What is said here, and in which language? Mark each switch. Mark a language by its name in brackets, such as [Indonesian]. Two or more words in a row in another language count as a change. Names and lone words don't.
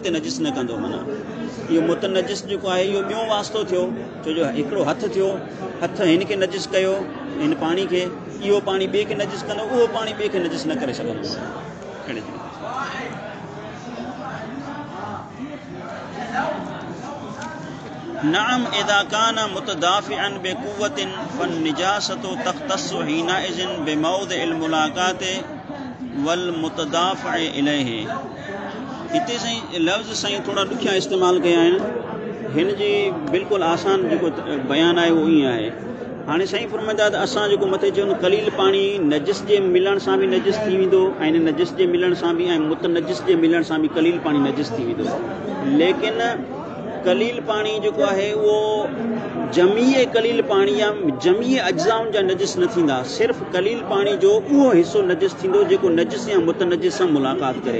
[Sindhi] अॻिते नजिस न कंदो माना इहो मुतनजिस जेको आहे इहो ॿियों वास्तो थियो छो जो हिकिड़ो हथु थियो हथु हिन खे नजिस कयो हिन पाणी खे इहो पाणी ॿिए खे नजिस कंदो उहो पाणी ॿिए खे नजिस न करे सघंदो अहिड़े नाम [Arabic] إذا كان متدافعا بقوة فالنجاسة تختص حينئذ بموضع الملاقاة والمتدافع إليه. [Sindhi] हिते साईं लफ़्ज़ साईं थोड़ा ॾुखिया इस्तेमालु कया आहिनि, हिन जी बिल्कुलु आसान जेको बयानु आहे उहो ईअं आहे। हाणे साईं फरमाईंदा त असां जेको मथे चयो कलील पाणी नजिस जे मिलण सां बि नजिस थी वेंदो ऐं नजिस जे मिलण सां बि ऐं मुतनजिस जे मिलण सां बि कलील पाणी नजिस थी वेंदो, लेकिन कलील पाणी जेको आहे उहो जमीअ कलील पाणी या जमीअ अज्ज़ाउनि जा नजिस न थींदा, सिर्फ़ु कलील पाणी जो उहो हिसो नजिस थींदो जेको नजिस या मुतनजिस सां मुलाक़ात करे।